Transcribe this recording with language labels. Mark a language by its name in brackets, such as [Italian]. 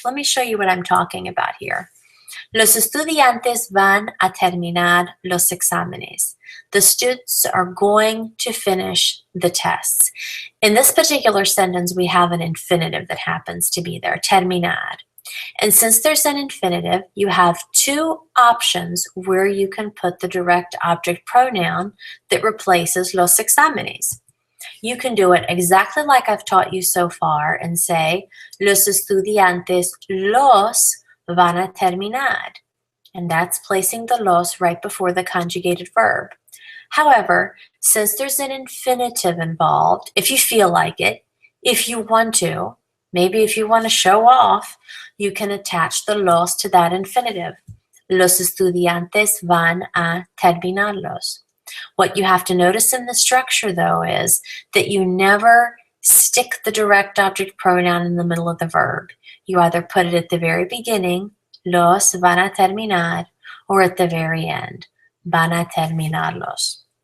[English] Let me show you what I'm talking about here. [Spanish] Los estudiantes van a terminar los exámenes. [English] The students are going to finish the tests. In this particular sentence, we have an infinitive that happens to be there, terminar. And since there's an infinitive, you have two options where you can put the direct object pronoun that replaces [Spanish] los exámenes. [English] You can do it exactly like I've taught you so far and say, [Spanish] los estudiantes los van a terminar. [English] And that's placing the los right before the conjugated verb. However, since there's an infinitive involved, if you feel like it, if you want to, maybe if you want to show off, you can attach the los to that infinitive. [Spanish] Los estudiantes van a terminarlos. [English] What you have to notice in the structure, though, is that you never stick the direct object pronoun in the middle of the verb. You either put it at the very beginning, [Spanish] los van a terminar, [English] or at the very end, [Spanish] van a terminarlos.